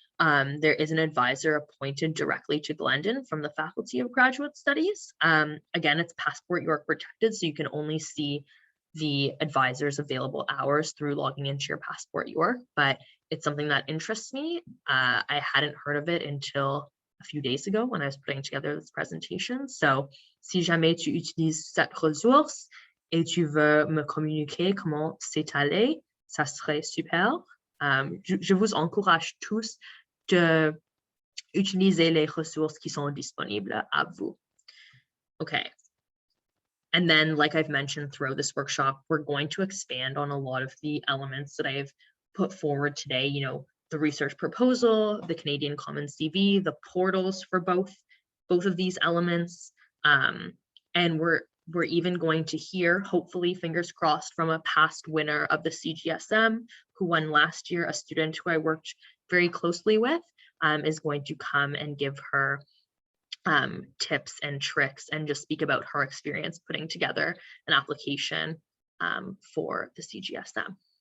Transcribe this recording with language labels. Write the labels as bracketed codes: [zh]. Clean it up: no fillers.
[en] There is an advisor appointed directly to Glendon from the Faculty of Graduate Studies. Again, it's Passport York protected, so you can only see the advisor's available hours through logging into your Passport York, but it's something that interests me. I hadn't heard of it until a few days ago when I was putting together this presentation. [fr] So, si jamais tu utilises cette ressource et tu veux me communiquer comment c'est allé, ça serait super. Je vous encourage tous de utiliser les ressources qui sont disponibles à vous. [en] Okay. And then, like I've mentioned throughout this workshop, we're going to expand on a lot of the elements that I've put forward today, you know, the research proposal, the Canadian Commons CV, the portals for both of these elements. And we're even going to hear, hopefully, fingers crossed, from a past winner of the Cgsm who won last year, a student who I worked very closely with, is going to come and give her tips and tricks and just speak about her experience putting together an application for the Cgsm.